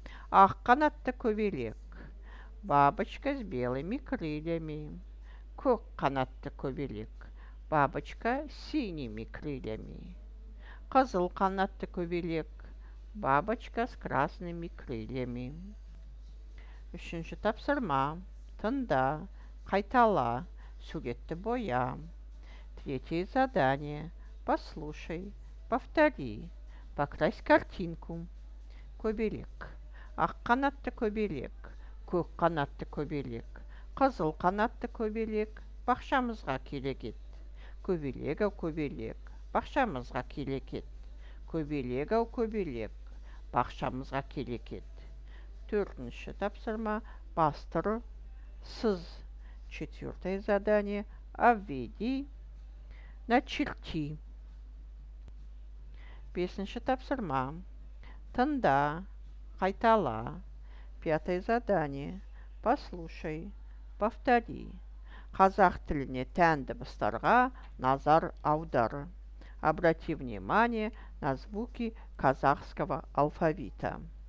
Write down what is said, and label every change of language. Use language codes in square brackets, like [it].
[kk] Ақ қанатты көбелек. [ru] Бабочка с белыми крыльями. [kk] Көк қанатты көбелек. [ru] Бабочка с синими крыльями. [kk] Қызыл қанатты көбелек. [ru] Бабочка с красными крыльями. [kk] Үшінші тапсырма. Тыңда, қайтала, суретті боя. [ru] Третье задание. Послушай, повтори, покрась картинку. [kk] Көбелек. Ақ қанатты көбелек. Көк қанатты көбелек. Қызыл қанатты көбелек. Бақшамызға келе кет. Көбелек-ау көбелек. Бақшамызға келе кет. Көбелек-ау көбелек. Бақшамызға келе кет. Төртінші тапсырма. Бастыру. Сыз. [ru] Четвертое задание. Обведи. Начерти. [kk] Бесінші тапсырма. Тыңда, қайтала. [ru] Пятое задание. Послушай, повтори. [kk] Қазақ тіліне тән дыбыстарға назар аудар. [ru] Обрати внимание на звуки казахского алфавита.